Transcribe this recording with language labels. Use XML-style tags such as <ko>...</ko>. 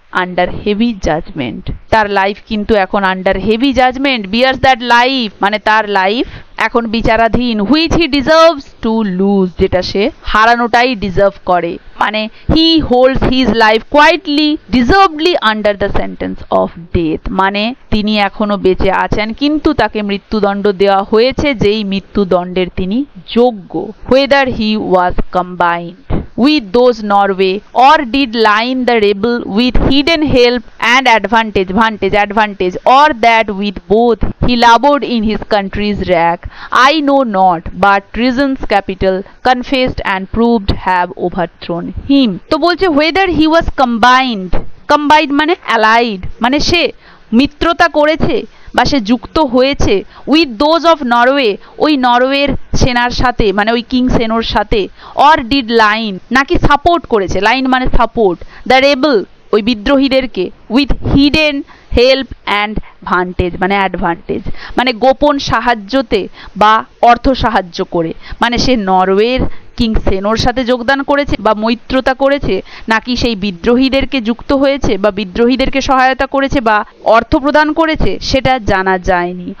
<en>under heavy judgement,</en> <bn>তার life কিন্তু এখন under heavy judgement,</bn> <en>bears that life</en> <bn>মানে তার লাইফ এখন বিচারাধীন,</bn> <en>which he deserves to lose</en> <bn>যেটা সে হারানোটাই ডিজার্ভ করে, মানে</bn> <en>he holds his life quietly deservedly under the sentence of death,</en> <bn>মানে তিনি এখনো বেঁচে আছেন কিন্তু তাকে মৃত্যুদণ্ড দেওয়া হয়েছে যেই মৃত্যুদণ্ডের তিনি যোগ্য।</bn> <en>Whether he was combined with those Norway or did line the rebel with hidden help and advantage, or that with both he labored in his country's wrack, I know not, but treason's capital confessed and proved have overthrown him।</en> <bn>তো বলছে</bn> <en>whether he was combined</en> <bn>মানে allied, মানে সে মিত্রতা করেছে বা সে যুক্ত হয়েছে</bn> <en>with those of Norway,</en> <bn>ওই নরওয়ের সেনার সাথে মানে ওই কিং সেনোর সাথে,</bn> <en>or did line</en> <bn>নাকি সাপোর্ট করেছে, লাইন মানে সাপোর্ট,</bn> <en>the rebel</en> <bn>ওই বিদ্রোহীদেরকে,</bn> <en>with hidden help and vantage</en> <bn>মানে অ্যাডভান্টেজ, মানে গোপন সাহায্যতে বা অর্থ সাহায্য করে, মানে সে নরওয়ের কিং সেনোর সাথে যোগদান করেছে বা মৈত্রতা করেছে, নাকি সেই বিদ্রোহীদেরকে যুক্ত হয়েছে বা বিদ্রোহীদেরকে সহায়তা করেছে বা অর্থ প্রদান করেছে, সেটা জানা যায়নি।</bn>